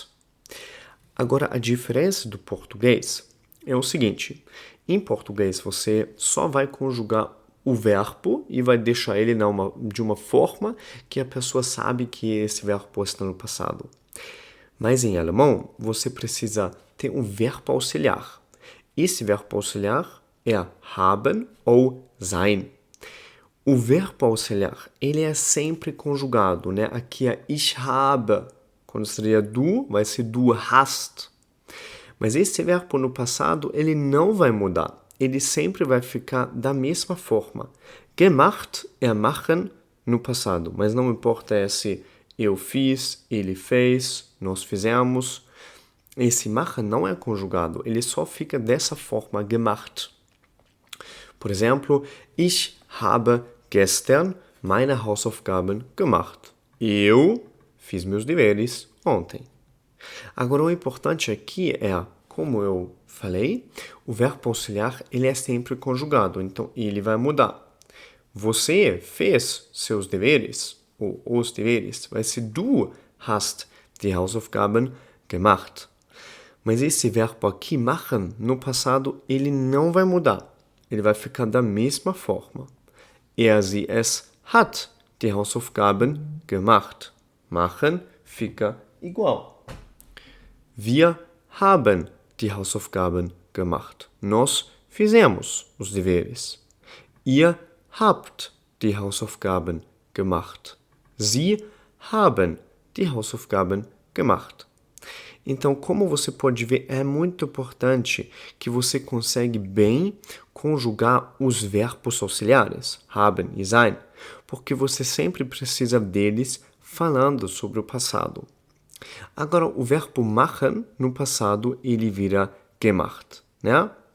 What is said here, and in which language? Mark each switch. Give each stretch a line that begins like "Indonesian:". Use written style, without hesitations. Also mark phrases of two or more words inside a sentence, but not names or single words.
Portuguese: Agora, a diferença do português é o seguinte: em português você só vai conjugar o verbo e vai deixar ele de uma forma que a pessoa sabe que esse verbo está no passado. Mas em alemão, você precisa ter um verbo auxiliar. Esse verbo auxiliar é haben ou sein. O verbo auxiliar, ele é sempre conjugado, né? Aqui é
German: ich habe.
Portuguese: Quando seria du, vai ser
German: du hast.
Portuguese: Mas esse verbo no passado, ele não vai mudar. Ele sempre vai ficar da mesma forma. Gemacht é machen no passado, mas não importa se eu fiz, ele fez, nós fizemos. Esse machen não é conjugado, ele só fica dessa forma, gemacht. Por exemplo,
German: ich habe gestern meine Hausaufgaben gemacht.
Portuguese: Eu fiz meus deveres ontem. Agora, o importante aqui é, como eu falei, o verbo auxiliar ele é sempre conjugado, então ele vai mudar. Você fez seus deveres, ou os deveres, vai ser
German: du hast die Hausaufgaben gemacht.
Portuguese: Mas esse verbo aqui, machen, no passado, ele não vai mudar. Ele vai ficar da mesma forma.
German: Sie, es hat die Hausaufgaben gemacht.
Portuguese: Machen fica igual.
German: Wir haben die Hausaufgaben gemacht.
Portuguese: Nós fizemos os deveres.
German: Ihr habt die Hausaufgaben gemacht. Sie haben die Hausaufgaben gemacht.
Portuguese: Então, como você pode ver, é muito importante que você consegue bem conjugar os verbos auxiliares, haben e sein, porque você sempre precisa deles falando sobre o passado. Agora, o verbo machen, no passado, ele vira gemacht, né?